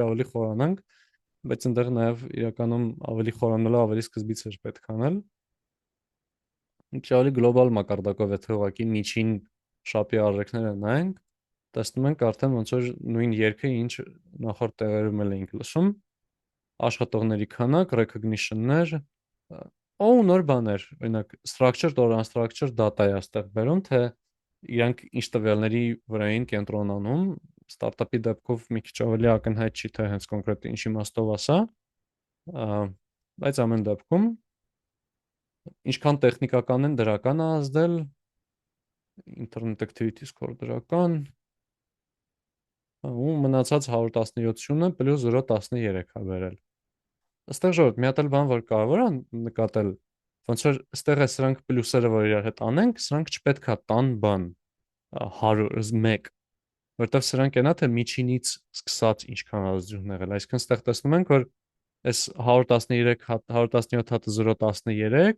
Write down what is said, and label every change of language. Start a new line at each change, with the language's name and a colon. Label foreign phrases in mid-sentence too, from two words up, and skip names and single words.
Armenian: ավելի խորանանք, բայց այնտեղ նաև իրականում ավելի խորանալու ավելի սկզբից էր պետք անել։ Մի քիչ ավելի գլոբալ մակարդակով եթե ուղղակի միջին շապի արժեքները նայենք, տեսնում ենք արդեն ոնց որ նույն երգը ինչ նախորդ տեղերում էլ էինք լսում, աշխատողների քանակ, recognition-ներ, ու նոր բաներ, օրինակ
English: structured or unstructured data
Armenian: է այստեղ բերում, թե իրանք ինչ տվյալների վրա են կենտրոնանում, ստարտափի դեպքով մի քիչ ավելի ակնհայտ չի թե հենց կոնկրետ ինչ իմաստով ասա, բայց ամեն դեպքում ինչքան տեխնիկական են դրական է ազդել,
English: internet activity score դրական,
Armenian: ու մնացած 117-ը պլյուս 0.13 է բերել։ Այստեղ ժողովուրդ, մի հատ էլ բան որ կարևոր է նկատել, ոնց որ այստեղ է սրանք պլյուսերը որ իրար հետ անենք, սրանք չպետք է տան բան 101, որտեղ սրանք ենա թե միջինից սկսած ինչքան ազդություն եղել, այսինքն այստեղ տեսնում ենք որ այս 113 117 հատը 0.13